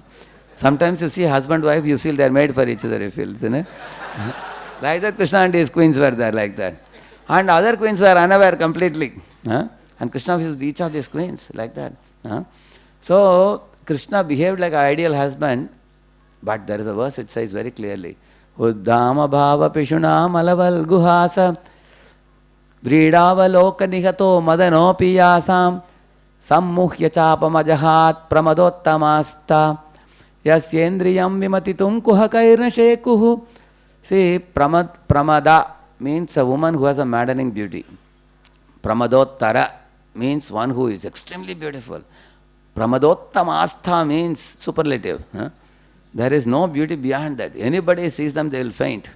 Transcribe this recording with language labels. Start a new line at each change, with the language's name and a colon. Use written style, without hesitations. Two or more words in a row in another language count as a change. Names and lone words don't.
English: Sometimes you see husband, wife, you feel they're made for each other, you feel, isn't it? Like that, Krishna and his queens were there like that. And other queens were unaware completely. Huh? And Krishna was with each of these queens like that. Huh? So, Krishna behaved like an ideal husband, but there is a verse which says very clearly,
Sanskrit: उद्दाम भाव पिशुना मलवल् गुहास व्रीडावलोक निहतो मदनो पियासं सम्मुह्य चापमजहात् प्रमदोत्तमास्ता यस्येन्द्रियं विमथितुं कुहकैर्न शेकुः.
English: See, pramada means a woman who has a maddening beauty. Pramadottara means one who is extremely beautiful. Pramadottamastha means superlative. Huh? There is no beauty beyond that. Anybody sees them, they will faint.